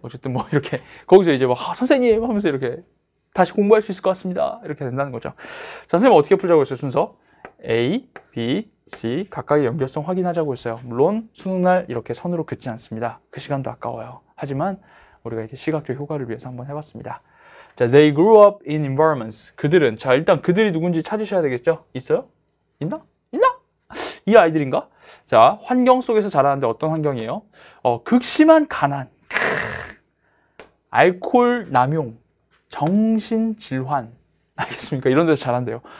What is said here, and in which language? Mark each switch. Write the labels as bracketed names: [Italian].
[Korean] 어쨌든 이렇게 거기서 이제 선생님 하면서 이렇게 다시 공부할 수 있을 것 같습니다. 이렇게 된다는 거죠. 자, 선생님 어떻게 풀자고 했어요? 순서 A, B, C 각각의 연결성 확인하자고 했어요. 물론 수능날 이렇게 선으로 긋지 않습니다. 그 시간도 아까워요. 하지만 우리가 이렇게 시각적 효과를 위해서 한번 해봤습니다. [English] 자, they grew up in environments. [Korean] 그들은, 자, 일단 그들이 누군지 찾으셔야 되겠죠? 있어요? 있나? 이 아이들인가? 자, 환경 속에서 자라는데 어떤 환경이에요? 극심한 가난, 알코올 남용, 정신질환. 알겠습니까? 이런 데서 자란대요.